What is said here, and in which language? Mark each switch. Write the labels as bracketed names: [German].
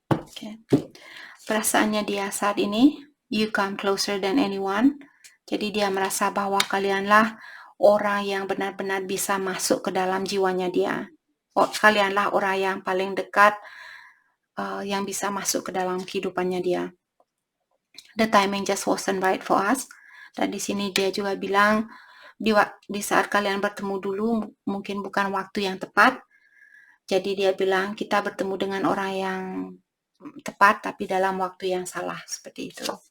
[English] Okay. [Indonesian] Perasaannya dia saat ini, [English] you come closer than anyone. [Indonesian] Jadi dia merasa bahwa kalianlah orang yang benar-benar bisa masuk ke dalam jiwanya dia. Kalianlah orang yang paling dekat yang bisa masuk ke dalam kehidupannya dia. [English] The timing just wasn't right for us. [Indonesian] Dan di sini dia juga bilang di saat kalian bertemu dulu mungkin bukan waktu yang tepat. Jadi dia bilang kita bertemu dengan orang yang tepat, tapi dalam waktu yang salah, seperti itu.